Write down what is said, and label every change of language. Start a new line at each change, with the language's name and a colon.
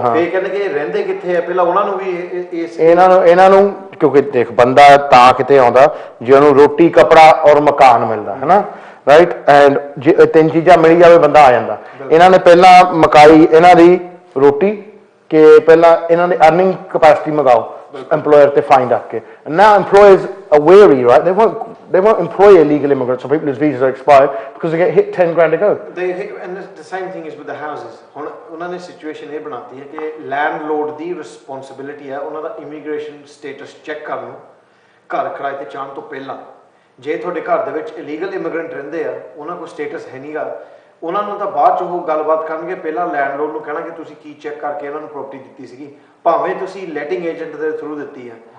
Punjabi: ਹਾਂ, ਇਹ ਕਹਿੰਦੇ ਕਿ ਰਹਿੰਦੇ ਕਿੱਥੇ ਆ, ਪਹਿਲਾਂ ਉਹਨਾਂ ਨੂੰ ਵੀ ਇਹਨਾਂ ਨੂੰ ਕਿਉਂਕਿ ਦੇਖ ਬੰਦਾ ਤਾਂ ਕਿਤੇ ਆਉਂਦਾ ਜੇ ਉਹਨੂੰ ਰੋਟੀ ਕੱਪੜਾ ਔਰ ਮਕਾਨ ਮਿਲਦਾ ਹੈ ਨਾ, ਰਾਈਟ, ਐਂਡ ਜੇ ਤਿੰਨ ਚੀਜ਼ਾਂ ਮਿਲ ਜਾਵੇ ਬੰਦਾ ਆ ਜਾਂਦਾ। ਇਹਨਾਂ ਨੇ ਪਹਿਲਾਂ ਮਕਾਈ ਇਹਨਾਂ ਦੀ ਰੋਟੀ ਕਿ ਪਹਿਲਾਂ ਇਹਨਾਂ ਦੀ ਅਰਨਿੰਗ ਕਪੈਸਿਟੀ ਮੰਗਾਓ एम्प्लॉयर ते फाइन रख के।
English: Now employers are wary, right? They They won't employ illegal immigrants or people whose visas are expired because they get hit 10 grand a go. And the same thing is with the houses.
Punjabi: ਹੁਣ ਉਹਨਾਂ ਨੇ situation ਇਹ ਬਣਾਤੀ ਹੈ ਕਿ landlord ਦੀ responsibility ਹੈ ਉਹਨਾਂ ਦਾ immigration status check ਕਰਨ ਨੂੰ ਘਰ ਕਿਰਾਏ ਤੇ ਚਾਣ ਤੋਂ ਪਹਿਲਾਂ। ਜੇ ਤੁਹਾਡੇ ਘਰ ਦੇ ਵਿੱਚ ਇਲੀਗਲ ਇਮੀਗ੍ਰੈਂਟ ਰਹਿੰਦੇ ਆ, ਉਹਨਾਂ ਕੋਲ ਸਟੇਟਸ ਹੈ ਨਹੀਂਗਾ, ਉਹਨਾਂ ਨੂੰ ਤਾਂ ਬਾਅਦ 'ਚ ਉਹ ਗੱਲਬਾਤ ਕਰਨਗੇ, ਪਹਿਲਾਂ ਲੈਂਡਲੋਰਡ ਨੂੰ ਕਹਿਣਾ ਕਿ ਤੁਸੀਂ ਕੀ ਚੈੱਕ ਕਰਕੇ ਇਹਨਾਂ ਨੂੰ ਪ੍ਰੋਪਰਟੀ ਦਿੱਤੀ ਸੀਗੀ, ਭਾਵੇਂ ਤੁਸੀਂ ਲੈਟਿੰਗ ਏਜੰਟ ਦੇ ਥਰੂ ਦਿੱਤੀ ਆ।